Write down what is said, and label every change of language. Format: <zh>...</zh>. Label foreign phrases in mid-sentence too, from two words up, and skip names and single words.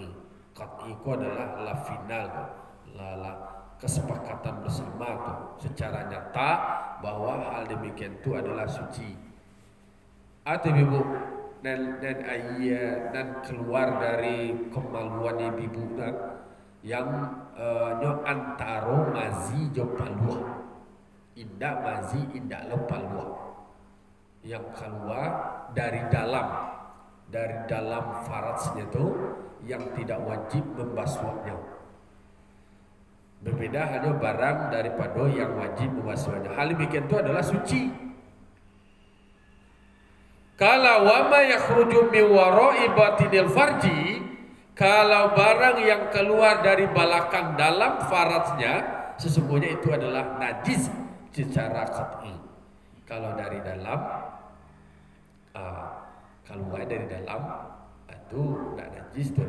<id>Qat'i itu adalah la final, la kesepakatan bersama tu secara nyata bahwa hal demikian itu adalah suci. Ibu dan ayah dan keluar dari kemaluan ibu yang antara</id> <min>mazi jo paluh indak mazi indak lo paluh</min> <id>yang keluar dari dalam faratsnya itu yang tidak wajib membasuhnya. Berbeda hanya barang daripada yang wajib membasuhnya. Hal demikian itu adalah suci.</id> <ar>Kalau وما يخرج من وراء باطن الفرج,</ar> <id>kalau barang yang keluar dari belakang dalam faratsnya, sesungguhnya itu adalah najis secara qat'i. Kalau dari dalam, keluar dari dalam itu tidak najis tu.</id>